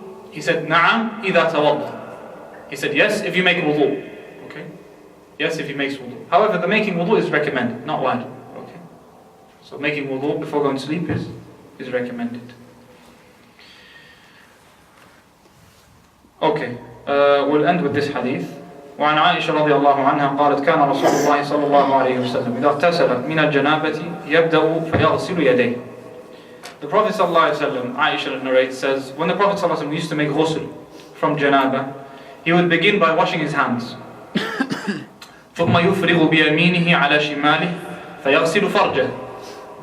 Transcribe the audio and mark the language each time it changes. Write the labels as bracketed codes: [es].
[en] He said, [ar] Na'am, idha tawadda. [en] He said, yes, if you make wudu. Okay? Yes, if he makes wudu. However, the making wudu is recommended, not wajib. Okay? So making wudu before going to sleep is recommended. Okay, we'll end with this hadith. [ar] وعن عائشة رضي الله عنها قالت كان رسول الله صلى الله عليه وسلم إذا اغتسل من الجنابة يبدأ فيغسل يديه. [en] The Prophet [ar] صلى الله عليه وسلم, [en] Aisha narrates, says, when the Prophet صلى الله عليه وسلم used to make ghusl from janaba, he would begin by washing his hands. [ar] ثم يفرغ بيمينه على شماله فيغسل فرجه.